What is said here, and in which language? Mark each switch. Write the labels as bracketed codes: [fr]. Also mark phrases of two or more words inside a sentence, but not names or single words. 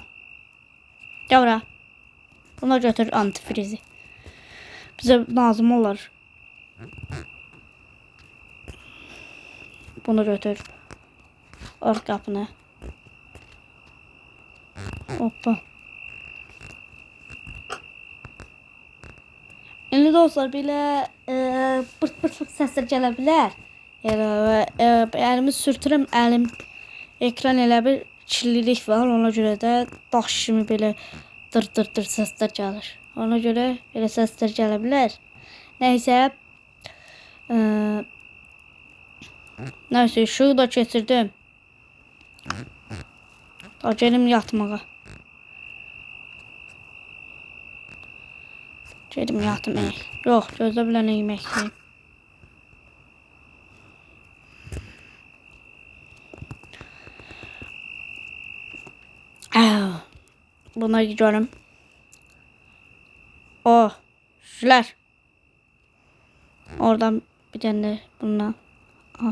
[az] Gel bura. Buna götür antifrizi. Bize lazım olur. Bunu götür. Ört kapını. Hoppa. İndi dostlar belə pırt pırt səslər gələ bilər. Əlimi sürtürüm, əlim ekran elə bir kirlilik var. Ona görə də daş kimi belə dır səslər gəlir. Ona görə belə səslər gələ bilər. Nəysə nəysə işığı da keçirdim. Da gelim yatmağa. Gelim yatmağa. Yox, gözlə bilən yemək yiyeyim. [tr] Buna gidiyorum. Oh, şular. Oradan bir tane bundan al.